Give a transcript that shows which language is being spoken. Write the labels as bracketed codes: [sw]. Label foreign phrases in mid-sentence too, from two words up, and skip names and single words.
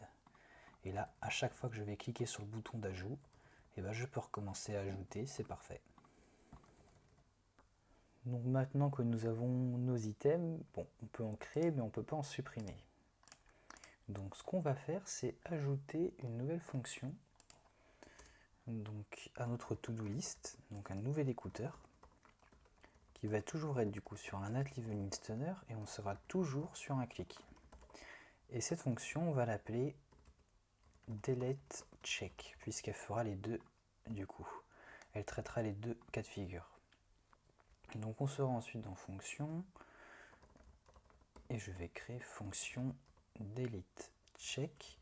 [fr] Et là, à chaque fois que je vais cliquer sur le bouton d'ajout, et ben je peux recommencer à ajouter, c'est parfait. Donc maintenant que nous avons nos items, bon, on peut en créer, mais on ne peut pas en supprimer. Donc ce qu'on va faire, c'est ajouter une nouvelle fonction donc, à notre [en] to-do list, [fr] donc un nouvel écouteur, qui va toujours être du coup sur un @leveling stunner et on sera toujours sur un clic. Et cette fonction, on va l'appeler [en] delete check, [fr] puisqu'elle fera les deux du coup. Elle traitera les deux cas de figure. Donc on sera ensuite dans fonction et je vais créer fonction [en] delete check.